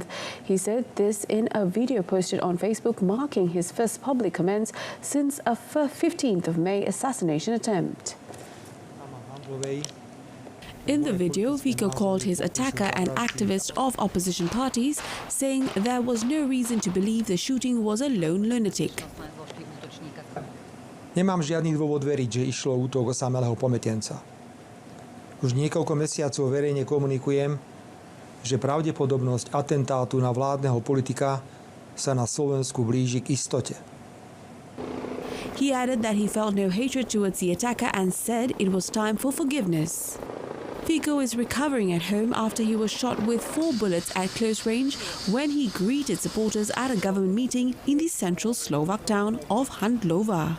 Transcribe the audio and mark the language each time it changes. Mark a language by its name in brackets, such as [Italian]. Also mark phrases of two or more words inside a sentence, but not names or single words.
[English] He said this in a video posted on Facebook marking his first public comments since a 15th of May assassination attempt. In the video, Fico called his attacker an activist of opposition parties, saying there was no reason to believe the shooting was a lone lunatic. [Slovak] Nemám žiadny dôvod veriť, že išlo o útok osamelého pamätienca. Už niekoľko mesiacov verejne komunikujem, že pravdepodobnosť atentátu na vládneho politika sa na Slovensku blíži k istote. [English] He added that he felt no hatred towards the attacker and said it was time for forgiveness. Fico is recovering at home after he was shot with 4 bullets at close range when he greeted supporters at a government meeting in the central Slovak town of Handlova.